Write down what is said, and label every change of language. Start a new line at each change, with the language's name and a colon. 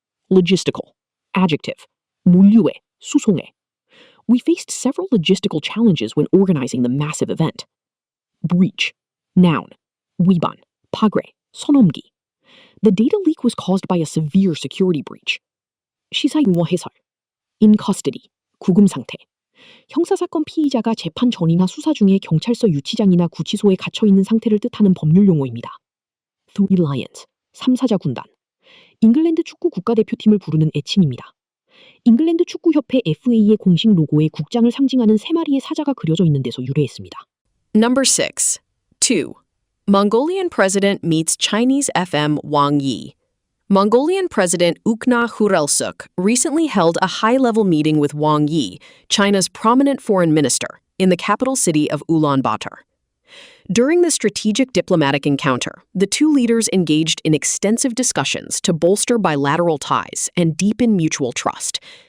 English: Logistical. Adjective.
Korean: 물류에, 수송에.
English: We faced several logistical challenges when organizing the massive event.
Korean: Breach. Noun. 위반, 파괴, 선넘기.
English: The data leak was caused by a severe security breach.
Korean: 시사 용어 해설. In custody. 구금 상태. 형사사건 피의자가 재판 전이나 수사 중에 경찰서 유치장이나 구치소에 갇혀 있는 상태를 뜻하는 법률 용어입니다. Three Lions. 3사자 군단. 잉글랜드 축구 국가대표팀을 부르는 애칭입니다. 잉글랜드 축구협회 FA의 공식 로고에 국장을 상징하는 세 마리의 사자가 그려져 있는 데서 유래했습니다.
English: Number 6. 2. Mongolian president meets Chinese FM Wang Yi. Mongolian President Ukna Khurelsuk recently held a high-level meeting with Wang Yi, China's prominent foreign minister, in the capital city of Ulaanbaatar. During the strategic diplomatic encounter, the two leaders engaged in extensive discussions to bolster bilateral ties and deepen mutual trust.